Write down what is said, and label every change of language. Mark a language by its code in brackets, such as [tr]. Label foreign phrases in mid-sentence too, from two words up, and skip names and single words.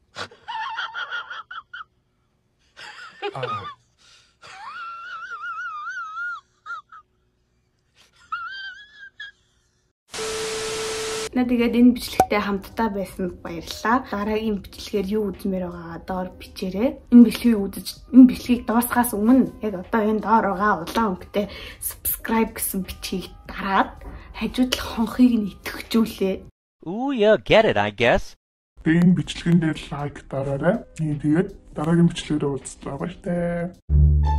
[mn] Тэгээд энэ бичлэгтэй хамтдаа байсан баярлалаа. Дараагийн бичлэгээр юу үзмээр байгаагаа доор бичээрэй. Энэ бичлэгийг дуусгахаас өмнө яг одоо энэ доор байгаа улаан өнгөтэй subscribe гэсэн бичгийг дараад хажууд л хонхыг нь итгэжүүлээ. [en] Ooh, yeah, get it, I guess. [mn] Энэ бичлэгэн дээр лайк дараарай. Тэгээд дараагийн бичлэгээр уулзлаа баяртай.